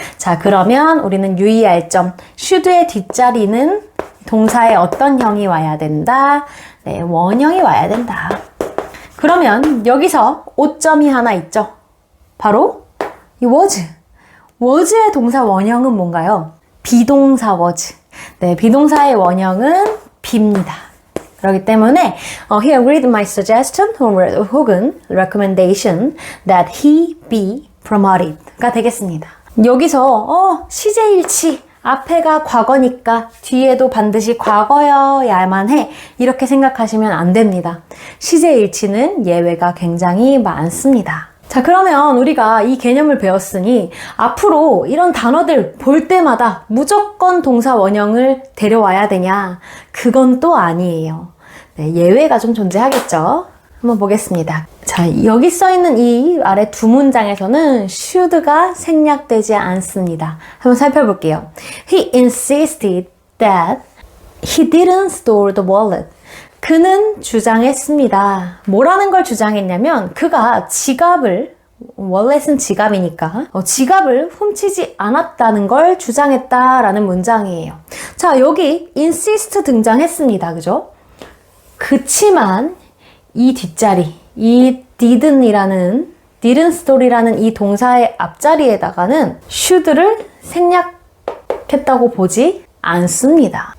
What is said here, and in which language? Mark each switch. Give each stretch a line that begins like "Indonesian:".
Korean: 자, 그러면 우리는 유의할 점, should의 뒷자리는 동사의 어떤 형이 와야 된다? 네, 원형이 와야 된다. 그러면 여기서 오점이 하나 있죠. 바로 이 was. was의 동사 원형은 뭔가요? 비동사 was. 네, 비동사의 원형은 be입니다. 그렇기 때문에
English: He agreed my suggestion
Korean: 혹은
English: recommendation that he be promoted가
Korean: 되겠습니다. 여기서 시제일치 앞에가 과거니까 뒤에도 반드시 과거여야만 해 이렇게 생각하시면 안 됩니다. 시제일치는 예외가 굉장히 많습니다. 자, 그러면 우리가 이 개념을 배웠으니 앞으로 이런 단어들 볼 때마다 무조건 동사 원형을 데려와야 되냐? 그건 또 아니에요. 네, 예외가 좀 존재하겠죠? 한번 보겠습니다. 자, 여기 써있는 이 아래 두 문장에서는 should가 생략되지 않습니다. 한번 살펴볼게요.
English: He insisted that he didn't store the wallet.
Korean: 그는 주장했습니다. 뭐라는 걸 주장했냐면 그가 지갑을, 월렛은 지갑이니까 지갑을 훔치지 않았다는 걸 주장했다라는 문장이에요. 자, 여기 insist 등장했습니다. 그죠? 그치만 이 뒷자리, 이 didn't store이라는 이 동사의 앞자리에다가는 should를 생략했다고 보지 않습니다.